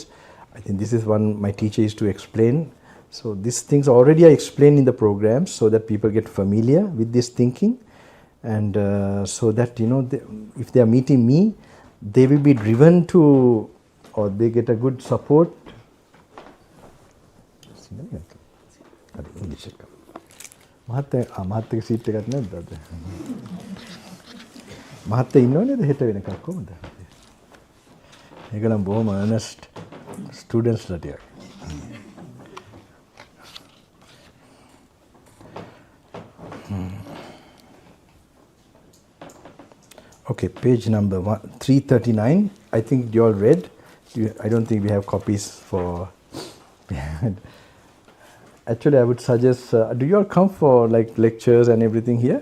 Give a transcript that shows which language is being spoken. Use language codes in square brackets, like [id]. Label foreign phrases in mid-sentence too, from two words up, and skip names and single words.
[en] I think this is one my teacher used to explain. So these things already I explained in the programs so that people get familiar with this thinking, and so that if they are meeting me, they will be driven to, or they get a good support. [si] මහත්තයා සීට් එකක් නැද්ද අද? මහත්තයා ඉන්නවනේද හෙට වෙනකන් කොහොමද? ඒගොල්ලන් බොහොම [en] earnest students [si] ලා ටිකක්. [en] Okay, page number 339. I think you all read. I don't think we have copies for. Actually, I would suggest, do you all come for like lectures and everything here?